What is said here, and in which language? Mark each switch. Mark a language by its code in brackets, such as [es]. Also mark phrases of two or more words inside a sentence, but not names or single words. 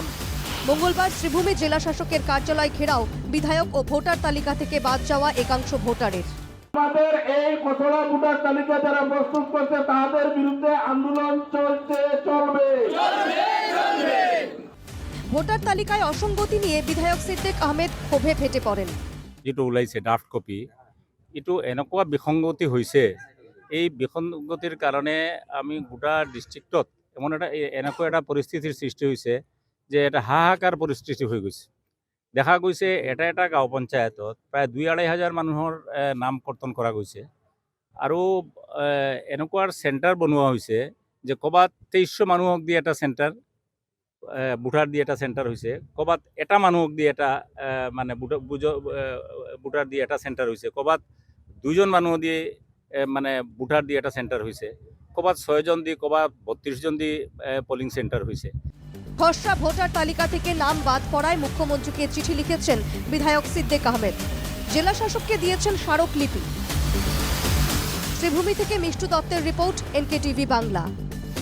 [bn] মঙ্গলবার শ্রীভূমি জেলা শাসকের কার্যালয় ঘেরাও বিধায়ক ও ভোটার তালিকা থেকে বাদ যাওয়া একাংশ ভোটারের। আমাদের এই খসড়া ভোটার তালিকা যারা প্রস্তুত করছে তাদের বিরুদ্ধে আন্দোলন চলবে। ভোটার তালিকায় অসঙ্গতি নিয়ে বিধায়ক সিদ্দিক আহমেদ ক্ষোভে ফেটে পড়েন। [as] যেটো ওলাইছে [en] draft copy, [as] এইটো এনেকুৱা বিসংগতি হৈছে। এই বিসংগতিৰ কাৰণে আমি গোটা ডিষ্ট্ৰিক্টত এনেকুৱা এটা পৰিস্থিতিৰ সৃষ্টি হৈছে যে এটা হাহাকাৰ পৰিস্থিতি হৈ গৈছে। দেখা গৈছে এটা গাঁও পঞ্চায়তত প্ৰায় 2-2.5 হাজাৰ মানুহৰ নাম কৰ্তন কৰা গৈছে আৰু এনেকুৱাৰ চেণ্টাৰ বনোৱা হৈছে যে ক'ৰবাত 2300 মানুহক দি এটা চেণ্টাৰ, ভোটাৰ দি এটা চেণ্টাৰ হৈছে, ক'ৰবাত এটা মানুহক দি এটা মানে ভোটাৰ দি এটা চেণ্টাৰ হৈছে, ক'ৰবাত 2জন মানুহ দি মানে ভোটাৰ দি এটা চেণ্টাৰ হৈছে, ক'ৰবাত 6জন দি, ক'ৰবাত 32জন দি [en] polling centre [as] হৈছে। [bn] খসড়া ভোটার তালিকা থেকে নাম বাদ পড়ায় মুখ্যমন্ত্রীকে চিঠি লিখেছেন বিধায়ক সিদ্দিক আহমেদ। জেলা শাসককে দিয়েছেন স্মারকলিপি। শ্রীভূমি থেকে মিষ্টু দত্তের রিপোর্ট, NKTV বাংলা।